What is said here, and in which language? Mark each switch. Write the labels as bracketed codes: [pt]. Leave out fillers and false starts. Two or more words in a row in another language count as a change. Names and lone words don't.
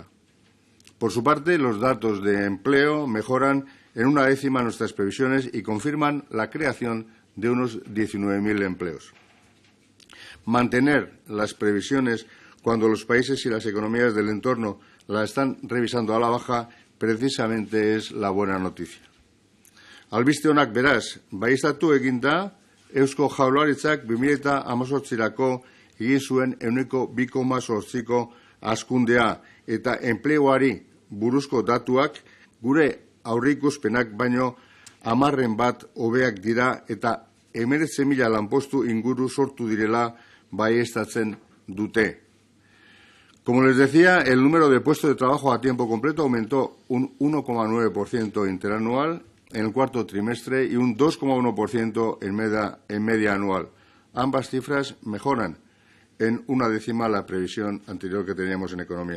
[es] Por su parte, los datos de empleo mejoran en una décima nuestras previsiones y confirman la creación de unos 19.000 empleos. Mantener las previsiones cuando los países y las economías del entorno las están revisando a la baja precisamente es la buena noticia. [eu] Albiste onak beraz, baieztatu eginda, Eusko Jaurlaritzak 2018rako egin zuen 2,8ko hazkundea eta enpleguari buruzko datuak gure aurreikuspenak baino 10% hobeak dira eta 19.000 lanpostu inguru sortu direla baieztatzen dute. [es] Como les decía, el número de puestos de trabajo a tiempo completo aumentó un 1,9% interanual en el cuarto trimestre y un 2,1% en media anual. Ambas cifras mejoran en una décima la previsión anterior que teníamos en economía.